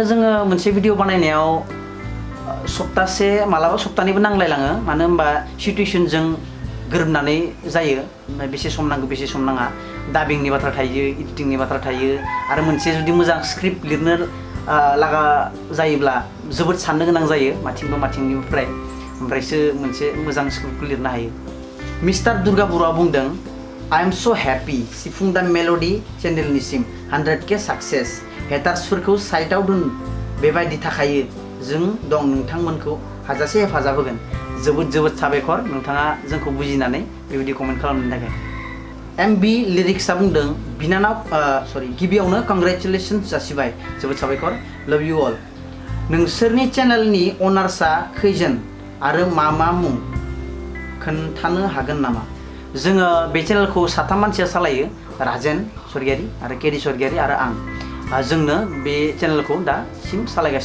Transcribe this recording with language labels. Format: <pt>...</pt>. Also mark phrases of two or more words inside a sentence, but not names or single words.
<brx>जोङो मोनसे भिडिअ बानायनायाव सप्तासे मालाबा सप्तानैबो नांलायलाङो मानो होनबा सिटुएसनजों गोरोबनानै जायो बेसे सम नांगौ बेसे सम नाङा डाबिंनि बाथ्रा थायो एडिटिंनि बाथ्रा थायो आरो मोनसे जुदि मोजां स्क्रिप्ट लिरनो लागा जायोब्ला जोबोद साननो गोनां जायो माथिंनिफ्राय ओमफ्रायसो मोनसे मोजां स्क्रिप्टखौ लिरनो हायो मिस्टार दुर्गा बर'आ बुंदों</brx> <en>I am so happy</en> <brx>सिफुं द मेलडी चेनेलनिसिम 100K सक्सेस हेटार्सफोरखौ साइडआव दोन बेबायदि थाखायो जों दं नोंथांमोनखौ हाजासे हेफाजाब होगोन जोबोद साबायखर नोंथाङा जोंखौ बुजिनानै बेबायदि कमेन्ट खालामनायनि थाखाय MB लिरिक्सआ बुंदों बिनानाव गिबियावनो कंग्रेचुलेशन्स जासिबाय जोबोद साबायखर</brx> <en>love you all</en> <brx>नोंसोरनि चेनेलनि अनार्सआ खैजोन आरो मा मुं खोन्थानो हागोन नामा जोङो बे चेनेलखौ साथाम मानसिया सालायो राजेन स्वर्गियारी आरो केडी स्वर्गियारी आरो आं जोंनो बे चेनेलखौ दासिम सालायगासिनो</brx>